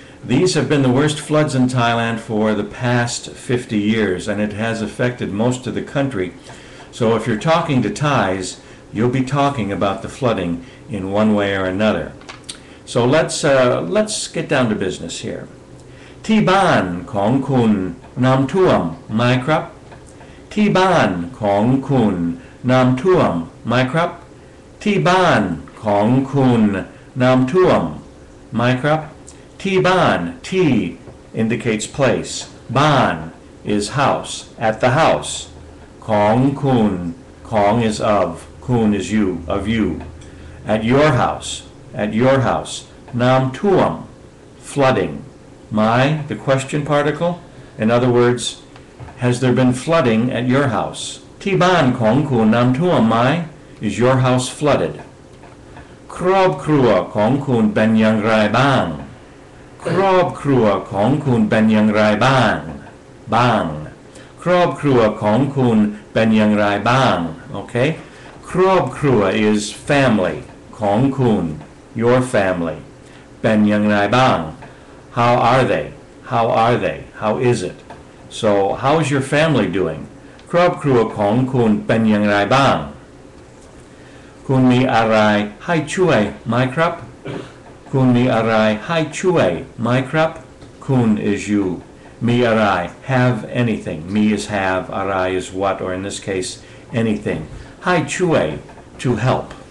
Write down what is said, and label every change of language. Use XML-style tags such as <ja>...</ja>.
<en>These have been the worst floods in Thailand for the past 50 years, and it has affected most of the country. So if you're talking to Thais, you'll be talking about the flooding in one way or another. So let's get down to business here.</en> <th>ที่บ้านของคุณน้ำท่วมไหมครับที่บ้านของคุณน้ำท่วมไหมครับที่บ้านของคุณน้ำท่วมไหมครับที่บ้าน</th> <en>T indicates place. Ban is house, at the house.</en> <th>ของคุณ ของ</th> <en>is of, kun is you, of you. At your house, at your house. Nam tuam, flooding. My, the question particle. In other words, has there been flooding at your house? Ti ban kong kun nam tuam mai, is your house flooded?</en> <th>ครอบครัวของคุณเป็นอย่างไรบ้างครอบครัวของคุณเป็นอย่างไรบ้างบ้างครอบครัวของคุณเป็นอย่างไรบ้าง</th> <en>Okay? ครอบครัว is family. ของคุณ your family.</en> <th>เป็นอย่างไรบ้าง</th> <en>How are they? How are they? How is it? So, how is your family doing?</en> <th>ครอบครัวของคุณเป็นอย่างไรบ้างคุณมีอะไรให้ช่วยไหมครับคุณมีอะไรให้ช่วยไหมครับคุณ</th> <en>is you มีอะไร have anything me is have อะไร is what or in this case anything ให้ช่วย to help</en>